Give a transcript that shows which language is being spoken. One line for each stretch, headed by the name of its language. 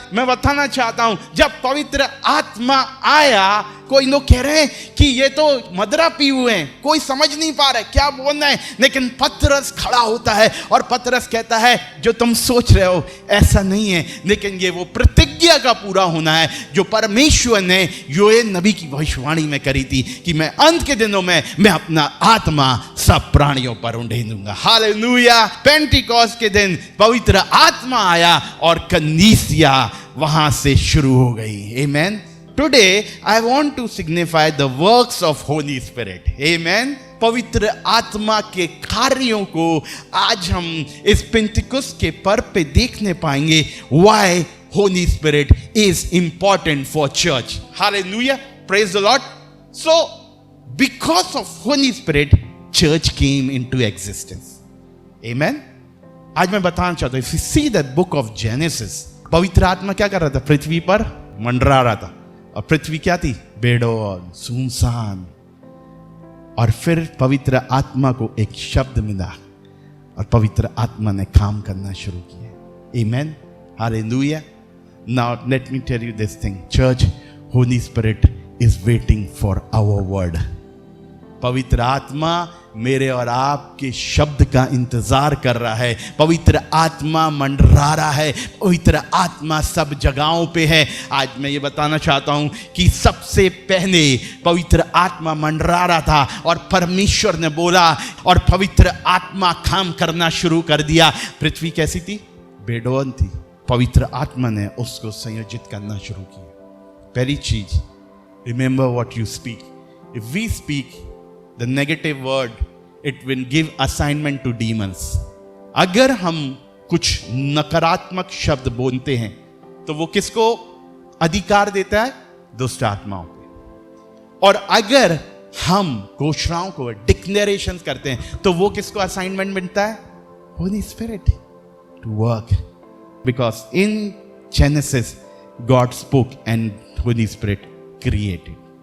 Hindi: मैं बताना चाहता हूं, जब पवित्र आत्मा आया, कोई लोग कह रहे हैं कि ये तो मदरा पी हुए हैं, कोई समझ नहीं पा रहा है क्या बोलना है, लेकिन पतरस खड़ा होता है और पतरस कहता है जो तुम सोच रहे हो ऐसा नहीं है, लेकिन ये वो प्रतिज्ञा का पूरा होना है जो परमेश्वर ने योएल नबी की भविष्यवाणी में करी थी कि मैं अंत के दिनों में मैं अपना आत्मा सब प्राणियों पर उंडेलूंगा। हालेलुया। पेंटिकॉस्ट के दिन पवित्र आत्मा आया और कलीसिया वहां से शुरू हो गई। आमेन।
English: Today I want to signify the works of Holy Spirit. Amen.
Hindi: पवित्र आत्मा के कार्यों को आज हम इस पेंटिकुस्त के पर्व पे देखने पाएंगे।
English: Why Holy Spirit is important for church. Hallelujah. Praise the Lord. So because of Holy Spirit, church came into existence. Amen.
Hindi: आज मैं बताना चाहता हूं,
English: if you see the book of Genesis,
Hindi: पवित्र आत्मा क्या कर रहा था? पृथ्वी पर मंडरा रहा था और पृथ्वी क्या थी? बेडौल, सुनसान। और फिर पवित्र आत्मा को एक शब्द मिला और पवित्र आत्मा ने काम करना शुरू किया।
English: Amen, hallelujah. Now let me tell you this thing, church, Holy Spirit is waiting for our word.
Hindi: पवित्र आत्मा मेरे और आपके शब्द का इंतजार कर रहा है। पवित्र आत्मा मंडरा रहा है, पवित्र आत्मा सब जगहों पे है। आज मैं ये बताना चाहता हूं कि सबसे पहले पवित्र आत्मा मंडरा रहा था और परमेश्वर ने बोला और पवित्र आत्मा काम करना शुरू कर दिया। पृथ्वी कैसी थी? बेडौल थी। पवित्र आत्मा ने उसको संयोजित करना शुरू किया। पहली चीज,
English: Remember what you speak. If we speak the negative word, it will give assignment to demons.
Hindi: अगर हम कुछ नकारात्मक शब्द बोलते हैं तो वो किसको अधिकार देता है? दुष्ट आत्माओं पे। और अगर हम घोषणाओं को डिक्लेरेशंस करते हैं तो वो किसको असाइनमेंट मिलता है?
English: Holy Spirit to work. Because in Genesis God spoke and Holy Spirit created.